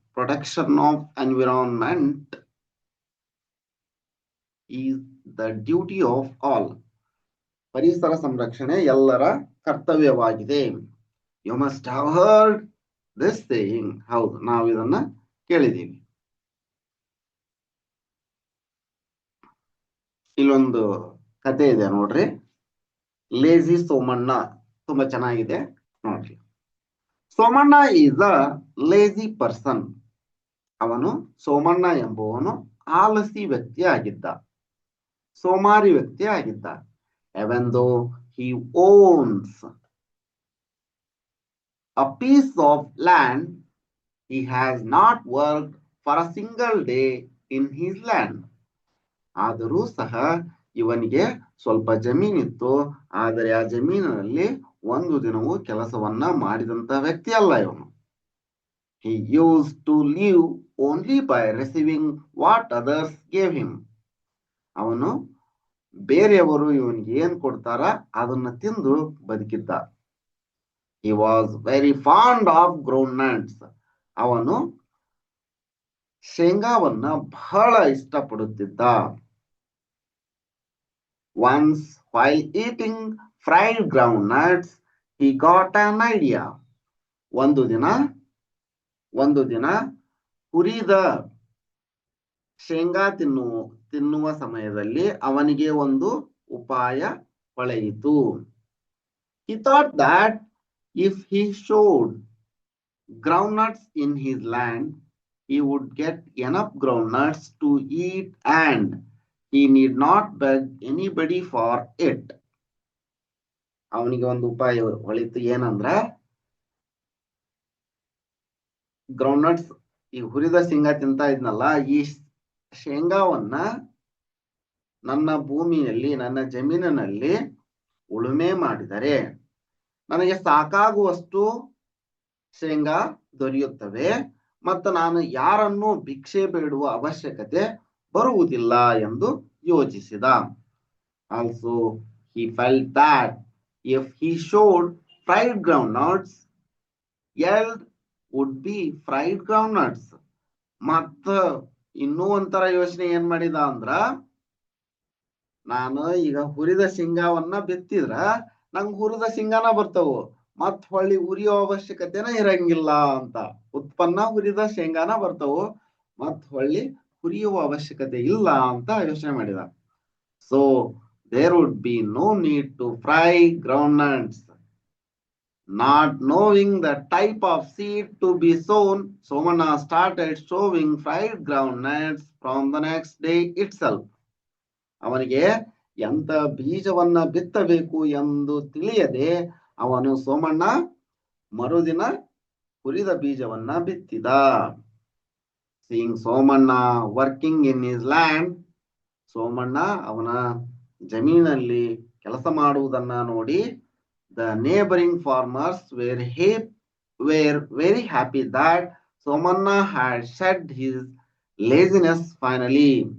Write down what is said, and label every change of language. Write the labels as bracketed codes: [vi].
[en] Protection of environment is the duty of all. [kn] ಪರಿಸರ ಸಂರಕ್ಷಣೆ ಎಲ್ಲರ ಕರ್ತವ್ಯವಾಗಿದೆ. [en] You must have heard this saying. [kn] ಹೌದು, ನಾವು ಇದನ್ನ ಕೇಳಿದ್ದೀವಿ. ಇಲ್ಲೊಂದು ಕತೆ ಇದೆ ನೋಡ್ರಿ, ಲೇಜಿ ಸೋಮಣ್ಣ. ತುಂಬಾ ಚೆನ್ನಾಗಿದೆ ನೋಡ್ರಿ. [en] Somanna is a lazy person. [kn] ಅವನು ಸೋಮಣ್ಣ ಎಂಬುವನು ಆಲಸಿ ವ್ಯಕ್ತಿ ಆಗಿದ್ದ, ಸೋಮಾರಿ ವ್ಯಕ್ತಿ ಆಗಿದ್ದ. [en] even though he owns a piece of land, he has not worked for a single day in his land. [kn] ಆದರೂ ಸಹ ಇವನಿಗೆ ಸ್ವಲ್ಪ ಜಮೀನಿತ್ತು, ಆದರೆ ಆ ಜಮೀನಿನಲ್ಲಿ ಒಂದು ದಿನವೂ ಕೆಲಸವನ್ನ ಮಾಡಿದಂತ ವ್ಯಕ್ತಿ ಅಲ್ಲ ಇವನು. [en] He used to live only by receiving what others gave him. [kn] ಅವನು ಬೇರೆಯವರು ಇವನಿಗೆ ಏನ್ ಕೊಡ್ತಾರ ಅದನ್ನ ತಿಂದು ಬದುಕಿದ್ದ. [en] He was very fond of groundnuts. [kn] ಅವನು ಶೇಂಗಾವನ್ನ ಬಹಳ ಇಷ್ಟಪಡುತ್ತಿದ್ದ. [en] Once while eating fried groundnuts, he got an idea. [kn] ಒಂದು ದಿನ ಹುರಿದ ಶೇಂಗಾ ತಿನ್ನುವ ಸಮಯದಲ್ಲಿ ಅವನಿಗೆ ಒಂದು ಉಪಾಯ ಹೊಳೆಯಿತು. [en] He thought that if he showed groundnuts in his land, he would get enough groundnuts to eat and he need not beg anybody for it. [kn] ಅವನಿಗೆ ಒಂದು ಉಪಾಯ ಹೊಳಿತು. ಏನಂದ್ರ, ಗ್ರೌಂಡ್ನಟ್ಸ್ ಈ ಹುರಿದ ಶೇಂಗಾ ತಿಂತಾ ಇದ್ನಲ್ಲ, ಈ ಶೇಂಗಾವನ್ನ ನನ್ನ ಭೂಮಿಯಲ್ಲಿ, ನನ್ನ ಜಮೀನಿನಲ್ಲಿ ಉಳುಮೆ ಮಾಡಿದರೆ ನನಗೆ ಸಾಕಾಗುವಷ್ಟು ಶೇಂಗಾ ದೊರೆಯುತ್ತವೆ ಮತ್ತು ನಾನು ಯಾರನ್ನು ಭಿಕ್ಷೆ ಬೇಡುವ ಅವಶ್ಯಕತೆ ಬರುವುದಿಲ್ಲ ಎಂದು ಯೋಚಿಸಿದ. [en] Also he felt that if he showed fried groundnuts, yield would be fried groundnuts. [kn] ಮತ್ತ ಇನ್ನೂ ಒಂಥರ ಯೋಚನೆ ಏನ್ ಮಾಡಿದ ಅಂದ್ರ, ನಾನು ಈಗ ಹುರಿದ ಶೇಂಗಾವನ್ನ ಬಿತ್ತಿದ್ರ ನಂಗೆ ಹುರಿದ ಶೇಂಗಾನ ಬರ್ತಾವು, ಮತ್ ಹೊಳ್ಳಿ ಉರಿಯೋ ಅವಶ್ಯಕತೆನ ಇರಂಗಿಲ್ಲ ಅಂತ. ಉತ್ಪನ್ನ ಹುರಿದ ಶೇಂಗಾನ ಬರ್ತಾವು, ಮತ್ ಹೊಳ್ಳಿ ಹುರಿಯುವ ಅವಶ್ಯಕತೆ ಇಲ್ಲ ಅಂತ ಯೋಚನೆ ಮಾಡಿದ. [en] So there would be no need to fry groundnuts. Not knowing the type of seed to be sown, Somana started sowing fried groundnuts from the next day itself. [kn] ಅವನಿಗೆ ಎಂತ ಬೀಜವನ್ನ ಬಿತ್ತಬೇಕು ಎಂದು ತಿಳಿಯದೆ ಅವನು ಸೋಮಣ್ಣ ಮರುದಿನ ಹುರಿದ ಬೀಜವನ್ನ ಬಿತ್ತಿದ. [en] seeing Somanna working in his land, [kn] Somanna ಅವನ ಜಮೀನಲ್ಲಿ ಕೆಲಸ ಮಾಡುವುದನ್ನ ನೋಡಿ [en] The neighbouring farmers were very happy that Somanna had shed his laziness finally.